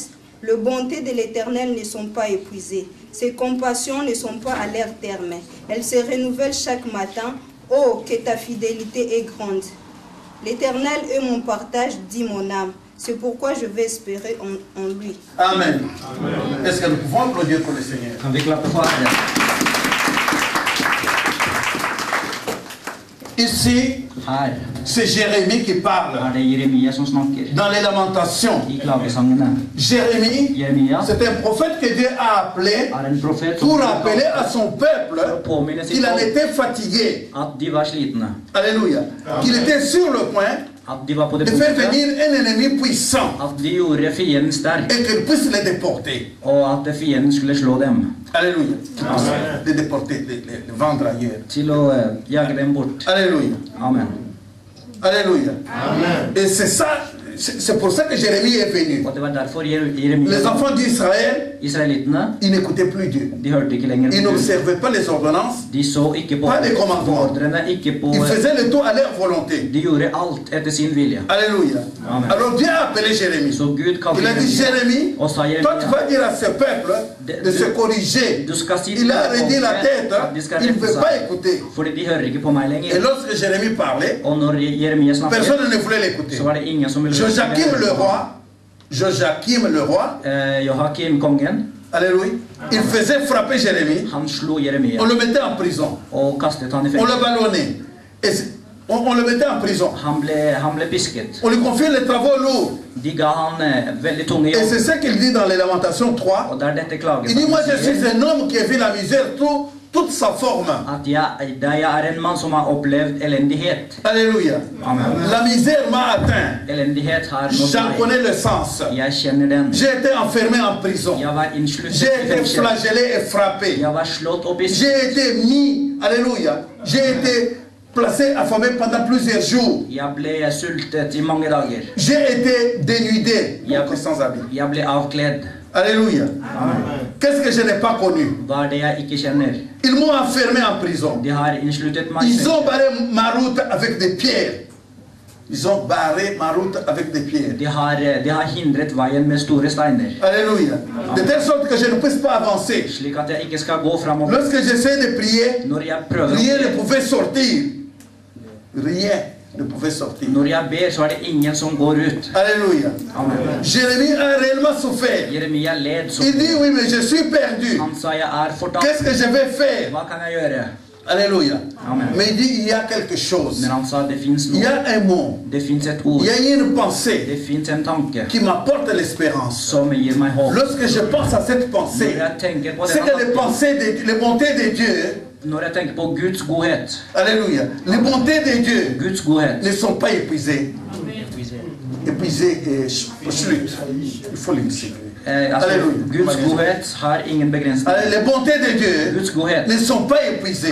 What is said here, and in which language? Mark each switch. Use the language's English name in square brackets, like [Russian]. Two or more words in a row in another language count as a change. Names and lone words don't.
[French] Les bontés de l'Éternel ne sont pas épuisées, ses compassions ne sont pas à leur terme. Elles se renouvellent chaque matin. Oh, que ta fidélité est grande. L'Éternel est mon partage, dit mon âme. C'est pourquoi je vais espérer en lui. Amen. Est-ce que nous pouvons applaudir pour le Seigneur? [Norwegian] Kan vi klappe for Herren? [French] Ici, [Norwegian] Her [French] c'est Jérémie qui parle. [Norwegian] det Jeremia som snakker. [French] Dans les lamentations, [Norwegian] I klagesangene. [French] Jérémie, [Norwegian] Jeremia [French] c'est un prophète que Dieu a appelé [Norwegian] en profet [French] pour rappeler à son peuple [Norwegian] påminne sitt [French] qu'il en [Norwegian] folk [French] était fatigué. [Norwegian] at de var slitne. [French] Alléluia. Qu'il était sur le point [Norwegian] At de var på [French] de [Norwegian] det [French] faire [Norwegian] punktet [French] venir un ennemi puissant [Norwegian] at de gjorde fienden sterk, [French] et qu'il puisse les déporter. [Norwegian] og at fienden skulle slå dem. [French] Alléluia. Les déporter, les vendre ailleurs. [Norwegian] Til å jage dem bort. [French] Alléluia. Amen. Alléluia. Et c'est ça, c'est pour ça que Jérémie est venu. [Norwegian] Og det var derfor [French] Les [Norwegian] Jeremia, [French] enfants d'Israël, [Norwegian] israelittene, [French] ils n'écoutaient plus Dieu. [Norwegian] de hørte ikke lenger [French] Ils [Norwegian] på Gud. [French] n'observaient pas les ordonnances. [Norwegian] De så ikke på [French] Pas de commandement. [Norwegian] ordrene, ikke på [French] Ils faisaient le tout à leur volonté. [Norwegian] De gjorde alt etter sin vilje. [French] Alléluia. Amen. Alors Dieu a appelé Jérémie. [Norwegian] Så Gud kalte [French] Il a dit, Jérémie, [Norwegian] og sa [French] toi tu vas dire à ce peuple de se corriger. [Norwegian] Du skal si [French] Il a redit la tête, [Norwegian] at de skal [French] il ne [Norwegian] rette [French] veut pas [Norwegian] seg, [French] écouter. [Norwegian] fordi de hører ikke på meg [French] Et [Norwegian] lenger. [French] lorsque Jérémie parlait, [Norwegian] Og når Jeremia snakket, [French] personne ne voulait l'écouter. [Norwegian] så var det ingen som ville [French] Joachim le roi, [Norwegian] Joachim kongen, [French] alléluia, il faisait frapper Jérémie, [Norwegian] han slo Jeremia [French] on le mettait en prison, [Norwegian] og kastet han i [French] on le [Norwegian] fengsel. [French] ballonnait, et on le mettait en prison, [Norwegian] Han ble pisket. [French] on lui confiait les travaux lourds. [Norwegian] De ga han veldig tunge [French] Et c'est [Norwegian] jobb. [French] ce qu'il dit dans les Lamentations 3. [Norwegian] Og det er dette klaget [French] Il dit, moi je suis un homme qui a vu la misère toute sa forme. [Norwegian] at jeg er en mann som har opplevd elendighet. [French] Alléluia. Amen. La misère m'a atteint. [Norwegian] Elendighet har nådd [French] J'en [Norwegian] meg. [French] connais le sens. [Norwegian] Jeg kjenner den. [French] J'ai été enfermé en prison. [Norwegian] Jeg var innsluttet [French] J'ai [Norwegian] i [French] été [Norwegian] fengsel. [French] flagellé et frappé. [Norwegian] Jeg var slått og pisket. [French] J'ai été mis, alléluia, j'ai été placé affamé pendant plusieurs jours. [Norwegian] Jeg ble sultet i mange dager. [French] J'ai été dénudé, [Norwegian] Jeg, [French] sans habit. [Norwegian] jeg ble avkledd. [French] Alléluia. Qu'est-ce que je n'ai pas connu? [Norwegian] Hva er det jeg ikke kjenner? [French] Ils m'ont enfermé en prison. [Norwegian] De har innsluttet meg i [French] Ils ont [Norwegian] fengsel. [French] barré ma route avec des pierres. Ils ont barré ma route avec des pierres. [Norwegian] De har hindret veien med store steiner, [French] Alléluia. De telle sorte que je ne puisse pas avancer. [Norwegian] slik at jeg ikke skal gå framover. [French] Lorsque j'essaie de prier, [Norwegian] Når jeg prøver [French] rien ne [Norwegian] å be, [French] pouvait sortir. Rien ne pouvait sortir. [Norwegian] når jeg ber, så er det ingen som går ut. [French] Alléluia. Amen. Jérémie a réellement souffert. [Norwegian] Jeremia led så. [French] Il dit, oui, mais je suis perdu. [Norwegian] Han sa, jeg er fortapt. [French] Qu'est-ce que je vais faire? [Norwegian] Hva kan jeg gjøre? [French] Alléluia. Amen. Mais il dit il y a quelque chose. [Norwegian] Men han sa [Swedish] det finns [French] Il y [Norwegian] noe. [French] a un mot. [Swedish] Det finns ett ord. [French] Il y a une pensée [Swedish] Det finns en tanke [French] qui m'apporte l'espérance. [Norwegian] som gir meg håp. [French] Lorsque je pense à cette [Norwegian] Når [French] pensée, [Norwegian] jeg tenker på [French] c'est [Norwegian] denne [French] que les [Norwegian] tanken, [French] pensées, les bontés de Dieu, [Norwegian] når jeg tenker på Guds godhet, [French] Alléluia, les bontés de Dieu [Norwegian] Guds godhet, [French] ne sont pas épuisées. Épuisées et schlut. Il faut les citer. [Norwegian] altså, Guds godhet har ingen begrensning. [French] Les bontés de Dieu [Norwegian] Guds godhet [French] ne sont pas épuisées.